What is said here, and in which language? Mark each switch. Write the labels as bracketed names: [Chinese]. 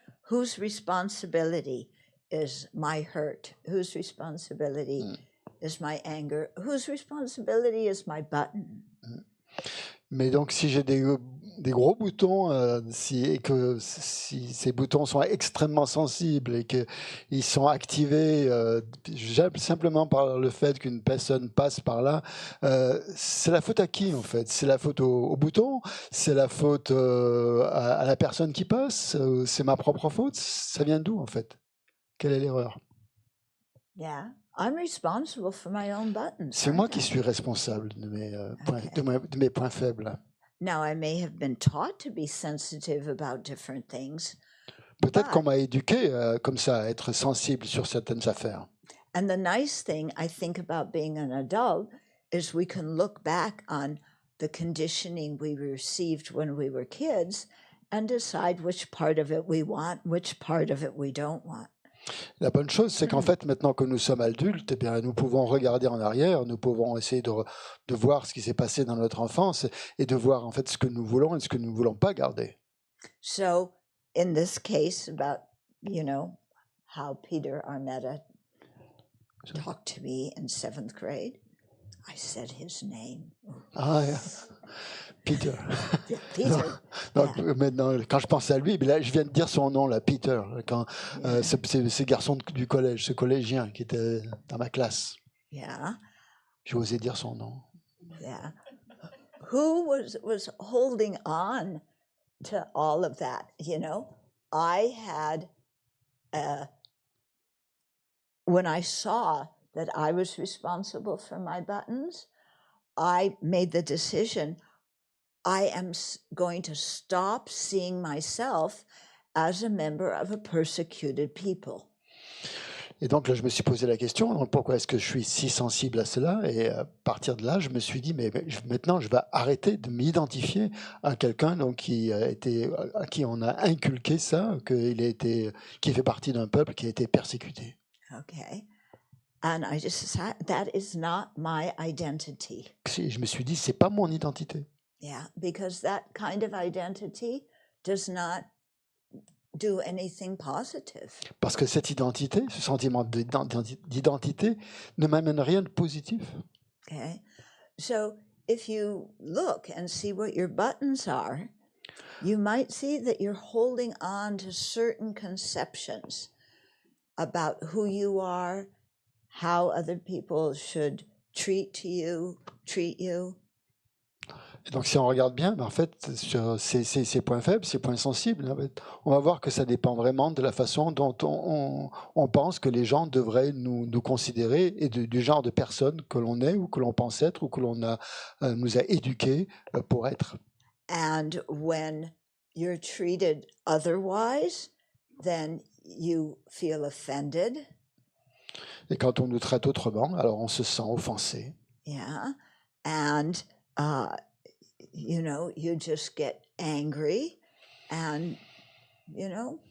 [English] Whose responsibility is my hurt? Whose responsibility is my anger? Whose responsibility is my button? [French] Mais donc, si j'ai des gros boutons, et que si ces boutons sont extrêmement sensibles et qu'ils sont activés simplement par le fait qu'une personne passe par là, c'est la faute à qui en fait? C'est la faute au bouton? C'est la faute à la personne qui passe? C'est ma propre faute? Ça vient d'où en fait? Quelle est l'erreur? [English] Yeah, I'm responsible for my own buttons. [French] C'est moi qui suis responsable de mes points faibles. [English] Now, I may have been taught to be sensitive about different things. [French] Peut-être qu'on m'a éduqué comme ça, à être sensible sur certaines affaires. [English] And the nice thing, I think, about being an adult is we can look back on the conditioning we received when we were kids and decide which part of it we want, which part of it we don't want. [French] La bonne chose, c'est qu'en fait, maintenant que nous sommes adultes, eh bien, nous pouvons regarder en arrière, nous pouvons essayer de voir ce qui s'est passé dans notre enfance et de voir en fait ce que nous voulons et ce que nous ne voulons pas garder. [English] So, in this case, about, you know, how Peter Armetta talked to me in 7th grade, I said his name. Ah, yeah. Peter. Yeah, Peter. [French] Donc, [English] Yeah. [French] maintenant, quand je pense à lui, là, je viens de dire son nom, là, Peter, quand ce garçon du collège, ce collégien qui était dans ma classe. [English] Yeah. [French] J'ai osé dire son nom. [English] Yeah. Who was holding on to all of that? You know, I had, when I saw that I was responsible for my buttons, I made the decision, I am going to stop seeing myself as a member of a persecuted people. [French] Et donc là, je me suis posé la question, donc pourquoi est-ce que je suis si sensible à cela? Et à partir de là, je me suis dit, mais maintenant, je vais arrêter de m'identifier à quelqu'un à qui on a inculqué ça, qui fait partie d'un peuple qui a été persécuté. [English] Okay. And I just said, that is not my identity. [French] Je me suis dit, c'est pas mon identité. [English] Yeah, because that kind of identity does not do anything positive. [French] Parce que cette identité, ce sentiment d'identité ne m'amène rien de positif. [English] Okay. So if you look and see what your buttons are, you might see that you're holding on to certain conceptions about who you are, how other people should treat you. [French] Et donc, si on regarde bien, en fait, sur ces points faibles, ces points sensibles, en fait, on va voir que ça dépend vraiment de la façon dont on pense que les gens devraient nous considérer et du genre de personne que l'on est ou que l'on pense être ou que l'on nous a éduqués pour être. [English] And when you're treated otherwise, then you feel offended. [French] Et quand on nous traite autrement, alors on se sent offensé. [English] Yeah. And, you know, you just get angry and, you know,